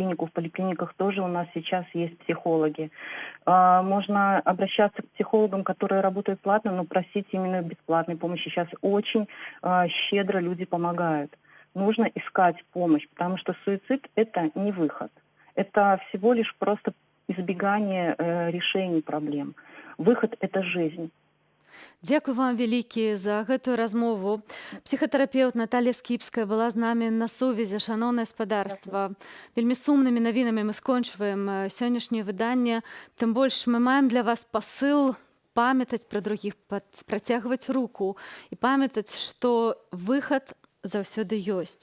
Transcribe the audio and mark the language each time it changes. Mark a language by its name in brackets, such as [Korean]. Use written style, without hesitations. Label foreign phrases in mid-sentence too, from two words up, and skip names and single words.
[Russian] В поликлиниках тоже у нас сейчас есть психологи. Можно обращаться к психологам, которые работают платно, но просить именно бесплатной помощи. Сейчас очень щедро люди помогают. Нужно искать помощь, потому что суицид – это не выход. Это всего лишь просто избегание решений проблем. Выход – это жизнь. [Belarusian] Дзякуй вам вялікі за гэтую размову. Псіхатэрапеўт Наталья Скіпская была з намі на сувязі. Шаноўнае спадарства. Вельмі сумнымі навінамі мы скончваем сённяшняе выданне. Тым больш мы маем для вас пасыл памятаць пра другіх, працягваць руку і памятаць, што выхад заўсёды ёсць.